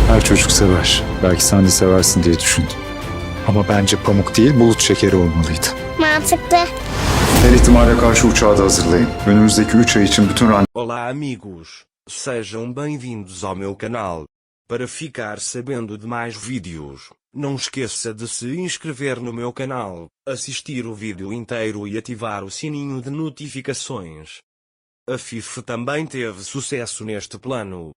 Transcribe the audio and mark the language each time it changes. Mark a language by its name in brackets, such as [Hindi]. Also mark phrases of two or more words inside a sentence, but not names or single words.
[Turkish] Her çocuk sever. Belki sen de seversin diye düşündüm. Ama bence pamuk değil, bulut şekeri olmalıydı. Mantıklı. Her ihtimale karşı uçağı da hazırlayın. Önümüzdeki 3 ay için bütün [Portuguese] Olá amigos, sejam bem-vindos ao meu canal. Para ficar sabendo de mais vídeos, não esqueça de se inscrever no meu canal, assistir o vídeo inteiro e ativar o sininho de notificações. A FIFA também teve sucesso neste plano.